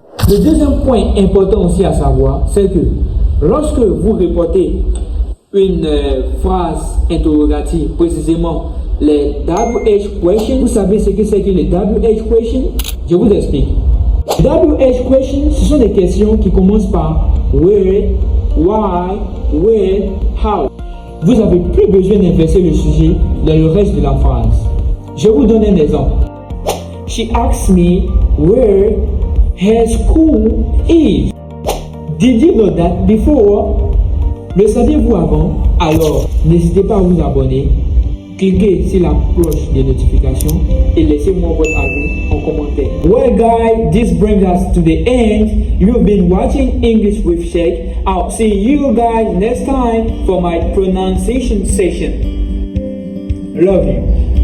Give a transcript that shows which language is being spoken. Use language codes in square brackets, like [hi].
[fr] Le deuxième point important aussi à savoir, c'est que lorsque vous répétez une phrase interrogative, précisément les WH questions, vous savez ce que c'est que les WH questions? Je vous explique. WH questions, ce sont des questions qui commencent par [en] where, why, when, how. [fr] Vous n'avez plus besoin d'inverser le sujet dans le reste de la phrase. Je vous donne un exemple. [en] She asked me where her school is. Did you know that before? [fr] Le saviez-vous avant? Alors, n'hésitez pas à vous abonner, cliquez sur la cloche de notification et laissez-moi votre avis en commentaire. [en] Well guys, this brings us to the end. You've been watching English with Sheikh. I'll see you guys next time for my pronunciation session. Love you.